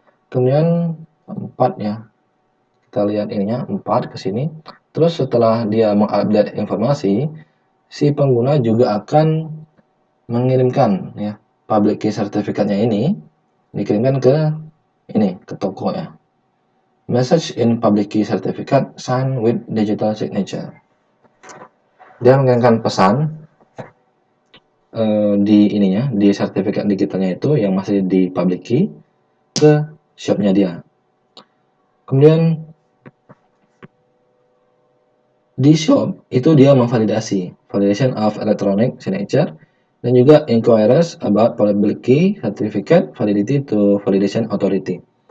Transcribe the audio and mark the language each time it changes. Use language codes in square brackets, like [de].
[id] Kemudian 4 ya. Kita lihat ininya 4 ke sini. Terus setelah dia mengupdate informasi, si pengguna juga akan mengirimkan ya public key sertifikatnya ini dikirimkan ke ini ke toko ya. [en] Message in public key certificate signed with digital signature. [id] Dia mengirimkan pesan di ininya, di sertifikat digitalnya itu yang masih di public key ke shopnya dia. Kemudian di shop itu dia memvalidasi [en] validation of electronic signature [id] dan juga [en] inquiries about public key certificate validity to validation authority.